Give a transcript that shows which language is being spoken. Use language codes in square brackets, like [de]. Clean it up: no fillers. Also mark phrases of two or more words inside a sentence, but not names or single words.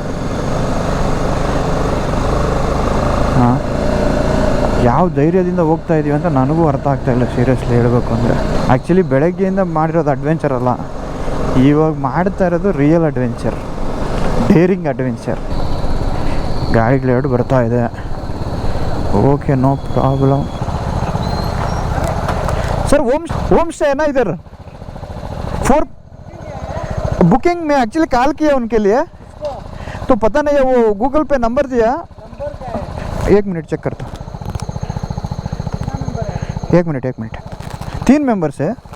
[kn] ಹಾಂ, ಯಾವ ಧೈರ್ಯದಿಂದ ಹೋಗ್ತಾ ಇದ್ದೀವಿ ಅಂತ ನನಗೂ ಅರ್ಥ ಆಗ್ತಾಯಿಲ್ಲ ಸೀರಿಯಸ್ಲಿ ಹೇಳಬೇಕು ಅಂದರೆ. ಆ್ಯಕ್ಚುಲಿ ಬೆಳಗ್ಗೆಯಿಂದ ಮಾಡಿರೋದು ಅಡ್ವೆಂಚರ್ ಅಲ್ಲ, ಇವಾಗ ಮಾಡ್ತಾ ಇರೋದು [en] real adventure, daring adventure. [kn] ಗಾಡಿಗಳೆರಡು ಬರ್ತಾ ಇದೆ. [en] okay, no problem sir. home stay [hi] है ना इधर? 4 बुकिंग में एक्चुअली कॉल किया उनके लिए, तो पता नहीं है वो गूगल पे नंबर दिया. नंबर क्या है? 1 मिनट चेक करता. 1 मिनट 3 मेंबर्स है.